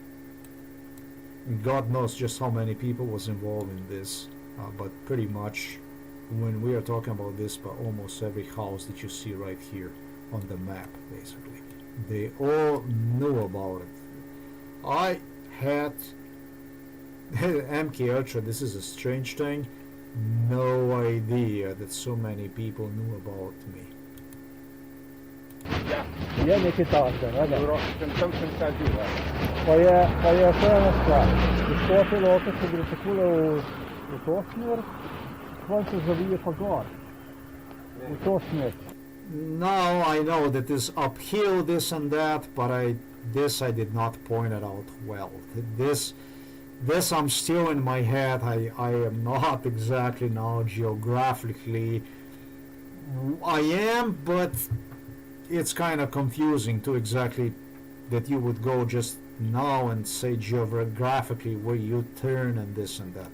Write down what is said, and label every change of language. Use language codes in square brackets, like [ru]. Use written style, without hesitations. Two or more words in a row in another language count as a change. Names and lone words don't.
[en] God knows just how many people was involved in this, but pretty much when we are talking about this, but almost every house that you see right here on the map, basically, they all knew about it. I had MK Ultra, this is a strange thing, no idea that so many people knew about me. [sl] Je nekaj takega, ne? Sem sad živa. Pa je še ena stvar. Iz Skofje Loke se gre takole v to smer, potem se zavije pa gor. V to smer. [en] Now I know that is uphill, this and that, but I did not point it out well. This I'm still in my head. I am not exactly now geographically. I am, but it's kind of confusing to exactly that you would go just now and say geographically where you turn and this and that.